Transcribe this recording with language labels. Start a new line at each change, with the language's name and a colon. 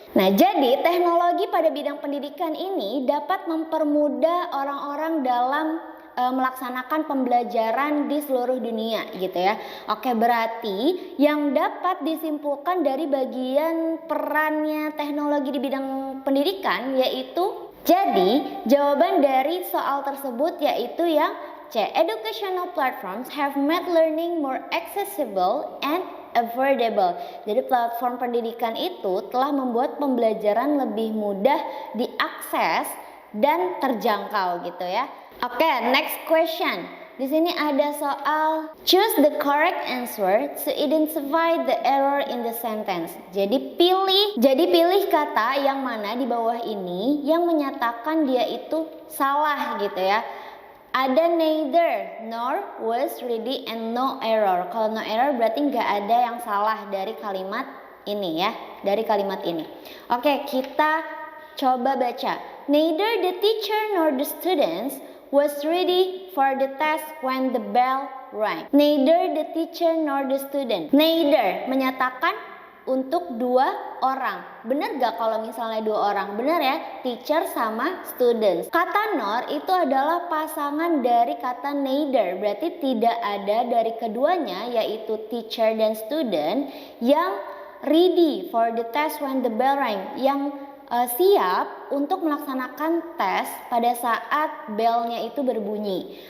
Indonesian: Nah, jadi teknologi pada bidang pendidikan ini dapat mempermudah orang-orang dalam melaksanakan pembelajaran di seluruh dunia gitu ya. Oke, berarti yang dapat disimpulkan dari bagian perannya teknologi di bidang pendidikan yaitu, jadi jawaban dari soal tersebut yaitu yang C.
English: Educational platforms have made learning more accessible and affordable.
Indonesian: Jadi platform pendidikan itu telah membuat pembelajaran lebih mudah diakses dan terjangkau gitu ya.
English: Oke, next question.
Indonesian: Di sini ada soal
English: choose the correct answer to identify the error in the sentence.
Indonesian: Jadi pilih kata yang mana di bawah ini yang menyatakan dia itu salah gitu ya.
English: Ada neither, nor, was, ready, and no error.
Indonesian: Kalau no error berarti nggak ada yang salah dari kalimat ini ya, dari kalimat ini. Oke, kita coba baca.
English: Neither the teacher nor the students was ready for the test when the bell rang. Neither the teacher nor the student. Neither
Indonesian: menyatakan untuk dua orang. Bener gak kalau misalnya dua orang? Bener ya, teacher sama students. Kata nor itu adalah pasangan dari kata neither. Berarti tidak ada dari keduanya, yaitu teacher dan student, yang
English: ready for the test when the bell rang,
Indonesian: yang siap untuk melaksanakan tes pada saat belnya itu berbunyi.